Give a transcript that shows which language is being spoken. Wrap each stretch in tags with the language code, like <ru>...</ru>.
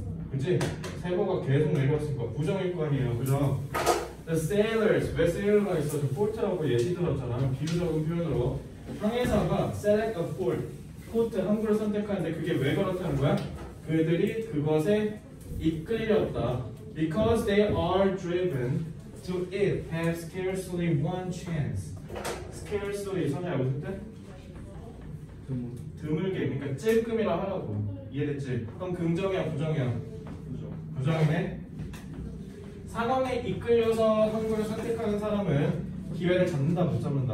<ko>그치? 세모가 계속 내려왔으니까 부정일 거 아니에요. 그죠?</ko> <en>The sailors,</en> <ko>왜 sailor가 있어? port라고 예시 들었잖아. 비유적인 표현으로 항해사가</ko> <en>select a port, port</en> <ko>항구를 선택하는데 그게 왜 그렇다는 거야? 그들이 그것에 이끌렸다.</ko> <en>Because they are driven to it, have scarcely one chance.</en> <ko>scarcely 선이 알고 있을 때? 드물게, 그러니까 찔끔이라 하라고. 이해됐지? 그럼 긍정이야, 부정이야? 부정이네. 상황에 이끌려서 항구를 선택하는 사람은 기회를 잡는다, 못 잡는다?</ko>